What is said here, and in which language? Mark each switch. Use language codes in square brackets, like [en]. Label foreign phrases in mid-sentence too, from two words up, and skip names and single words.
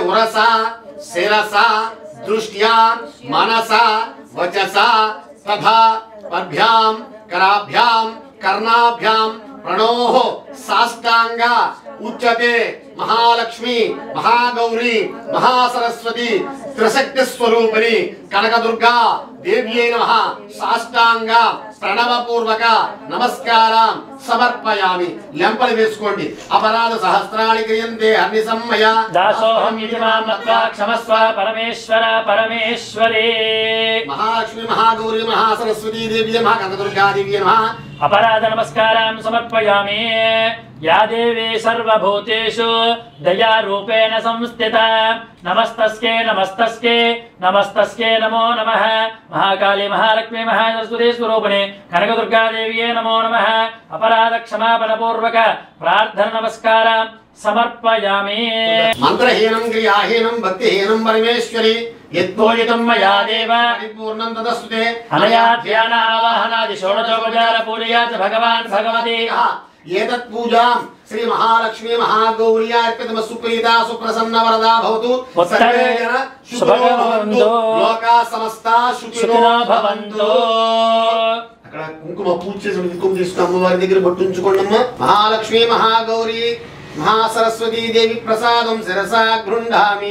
[sa] ఉరస శిరస దృష్ట్యా మనస వచస తథా పద్భ్యాం కరాభ్యాం కర్ణాభ్యాం ప్రణోః సాష్టాంగ ఉచ్యతే మహాలక్ష్మి మహాగౌరీ మహాసరస్వతి త్రిశక్తి స్వరూపిణి కనకదుర్గా దేవ్యై నమః సాష్టాంగ ప్రణవపూర్వక నమస్కారం సమర్పయామి. [te] లెంపలు వేసుకోండి. [sa] అపరాధ సహస్రాణి క్రియంతే హర్నిసమ్మయ దాసోహం ఇతి మాం మత్వా క్షమస్వ పరమేశ్వర పరమేశ్వరే. మహాలక్ష్మి మహాగౌరీ మహాసరస్వతి దేవ్యై నమః కనకదుర్గా దేవ్యై నమః अपराध नमस्कारां समर्पयामि. या देवी सर्वभूतेषु दयारूपेण संस्थिता नमस्तस्यै नमस्तस्यै नमस्तस्यै नमो नमः. महाकाली महालक्ष्मी महासरस्वती स्वरूपिणे कनकदुर्गा देव्यै नमो नमः. अपराध क्षमापण पूर्वक प्रार्थना नमस्कारां समर्पयामि. మంత్రహీనం క్రియాహీనం భక్తిహీనం పరమేశ్వరి यत्पूजितं मया देव పరిపూర్ణం తదస్తుతే अनया ध्यान आवाहनादि षोडशोपचार पूजया च भगवान् भगवती. ఏతత్ పూజాం శ్రీ మహాలక్ష్మీ మహాగౌరీ అర్పితమ సుప్రీతా సుప్రసన్న వరదా భవతు. సర్వే జన శుభో భవంతు. లోకా సమస్తా సుఖినో భవంతు. [te] అక్కడ కుంకుమ పూజ చేసిన కుంకుమ తీసుకుని అమ్మవారి దగ్గర పట్టుంచుకోండి అమ్మ. [sa] మహాలక్ష్మి మహాగౌరీ మహాసరస్వతీ దేవి ప్రసాదం శిరసా గృహ్ణామి.